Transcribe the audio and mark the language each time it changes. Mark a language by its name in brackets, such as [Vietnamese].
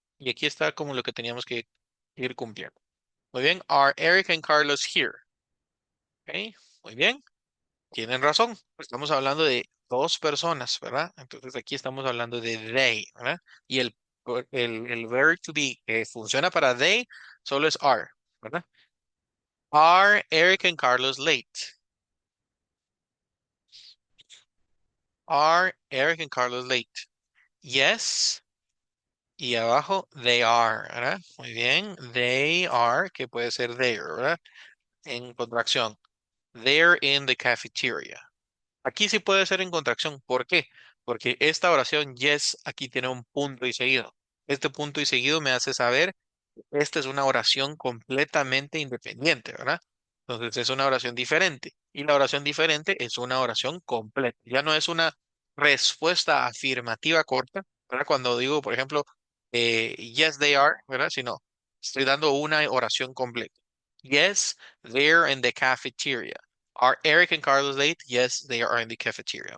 [Spanish] Y aquí está como lo que teníamos que ir cumpliendo. Muy bien, [English] are Eric and Carlos here? [Spanish] Ok, muy bien. Tienen razón, estamos hablando de dos personas, ¿verdad? Entonces aquí estamos hablando de they, ¿verdad? Y el [English] verb to be [Spanish] que funciona para they solo es are, ¿verdad? [English] Are Eric and Carlos late? Are Eric and Carlos late? Yes. [Spanish] Y abajo, [English] they are, [Spanish] ¿verdad? Muy bien. [English] They are, [Spanish] que puede ser [English] there, [Spanish] ¿verdad? En contracción. [English] They're in the cafeteria. [Spanish] Aquí sí puede ser en contracción. ¿Por qué? Porque esta oración yes aquí tiene un punto y seguido. Este punto y seguido me hace saber que esta es una oración completamente independiente, ¿verdad? Entonces es una oración diferente. Y la oración diferente es una oración completa. Ya no es una respuesta afirmativa corta, ¿verdad? Cuando digo, por ejemplo, [English] yes, they are, [Spanish] ¿verdad? Sino estoy dando una oración completa. [English] Yes, they're in the cafeteria. Are Eric and Carlos late? Yes, they are in the cafeteria.